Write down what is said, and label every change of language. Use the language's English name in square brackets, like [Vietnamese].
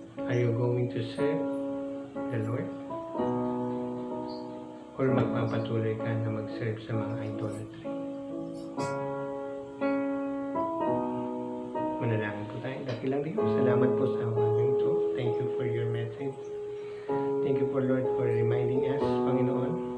[English] Are you going to serve the Lord? [Filipino] Or magpapatuloy ka na mag-serve sa mga idolatry? Manalangin po tayo. Dakilang Diyos, salamat po sa umagang ito. [English] Thank you for your message. Thank you for Lord for reminding us, Panginoon.